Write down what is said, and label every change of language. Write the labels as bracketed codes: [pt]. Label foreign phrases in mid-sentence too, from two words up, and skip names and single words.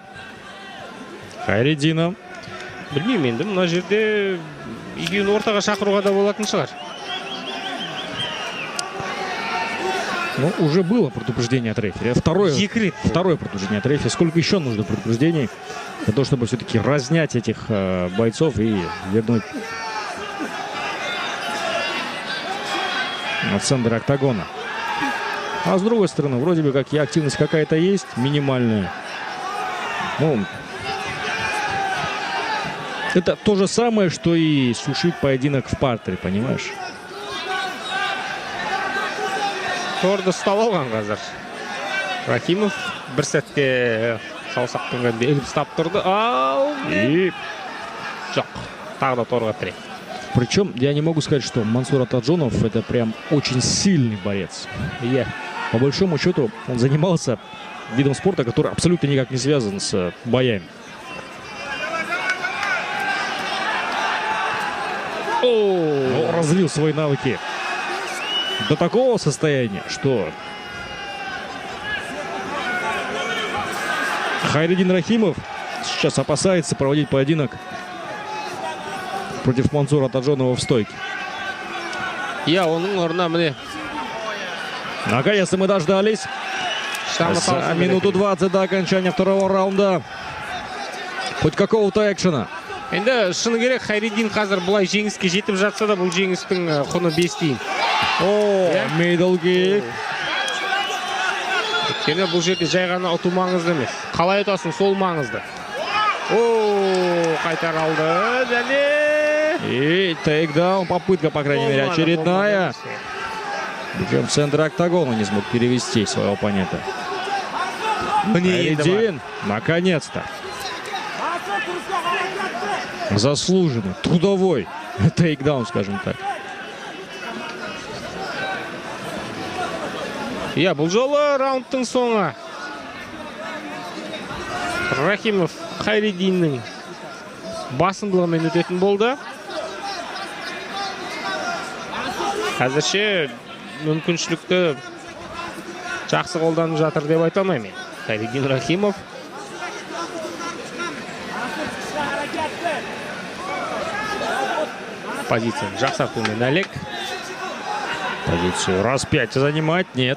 [ru] Хайриддинов. [kk] Білмеймін енді, мына жерде екеуін ортаға шақыруға да болатын шығар. [ru] Ну, уже было предупреждение от рефери. Второе предупреждение от рефери. Сколько еще нужно предупреждений для того, чтобы все-таки разнять этих бойцов и вернуть в центр октагона. А с другой стороны, вроде бы как и активность какая-то есть, минимальная. Ну, это то же самое, что и сушить поединок в партере, понимаешь? [kk] Торды ұстап алған қазір. Рахимов бір сәтке саусақпен іліп ұстап тұрды. Ау! [ru] И [kk] Жоқ. Тағы да торға тірек. [ru] причем я не могу сказать, что Мансур Атаджонов это прям очень сильный борец. [kk] Иә. [ru] По большому счету он занимался видом спорта, который абсолютно никак не связан с боями. Он развил свои навыки до такого состояния, что Хайреддин Рахимов сейчас опасается проводить поединок против Мансура Атаджонова в стойке. [kk] Иә, оның орнына міне. [ru] Наконец-то мы дождались. За минуту 20 до окончания второго раунда. Хоть какого-то экшена. [kk] Енді шыны керек, Хайреддин қазір бұлай жеңіске жетіп жатса да, бұл жеңістің құны 5 тиын. [ru] О, [en] middle kick. [kk] Өйткені бұл жерде жай ғана ұту маңызды емес. Қалай ұтасың, сол маңызды. Қайтар алды. Және... [ru] И тейкдаун, попытка, по крайней мере, очередная. Причем в центр октагона не смог перевести своего оппонента. Хайреддин, наконец-то. Заслуженный, трудовой тейкдаун, скажем так. [kk] Иә, бұл жолы раундтың соңы. Рахимов Хайреддиннің басымдылығымен өтетін болды. Қазірше мүмкіншілікті жақсы қолданып жатыр деп айта алмаймын. Хайреддин Рахимов. Позицияны жақсартумен әлек. [ru] Позицию раз 5 занимать, нет.